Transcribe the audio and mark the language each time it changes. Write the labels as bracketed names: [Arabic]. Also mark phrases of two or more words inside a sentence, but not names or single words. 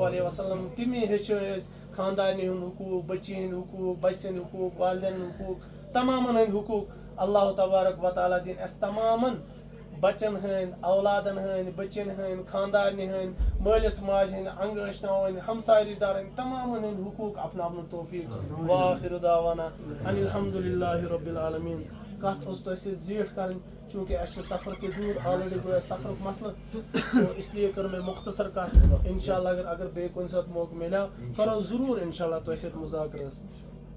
[Arabic] علیہ وسلم [Kashmiri] تمی ہیٚچھٲے أسۍ خاندارنہِ ہُنٛد حقوٗق بچی ہٕنٛدۍ حقوٗق بچہِ سٕنٛدۍ حقوٗق والدین ہٕنٛدۍ حقوٗق تمامن ہٕنٛدۍ حقوٗق [Arabic] اللہ تبارک و [Kashmiri] تعالیٰ دِن اَسہِ تمامن بچن ہٕنٛدۍ اولادن ہٕنٛدۍ بچن ہٕنٛدۍ خاندارنہِ ہٕنٛدۍ مٲلِس ماجہِ ہٕنٛدۍ انگہٕ ٲشناوٕنۍ ہمساے رشتہٕ دارن تمامن ہٕنٛدۍ حقوٗق اپناونُک توفیٖق [Arabic] وآخر دعوانا ان الحمد للہ رب العالمین [Kashmiri] کتھ اوس تۄہہِ سۭتۍ زیٖٹھ کرٕنۍ چوٗنکہِ اَسہِ چھُ سفر تہِ دوٗر آلریڈی گوٚو اَسہِ سفرُک مسلہٕ [Urdu] تو اس لیے [Kashmiri] کٔر مےٚ مختصر کتھ [Arabic] انشاء اللہ [Kashmiri] اگر بیٚیہِ کُنہِ ساتہٕ موقعہٕ مِلیو کرو ضروٗر [Arabic] انشاء اللہ [Kashmiri] تۄہہِ سۭتۍ مُذاکرٕ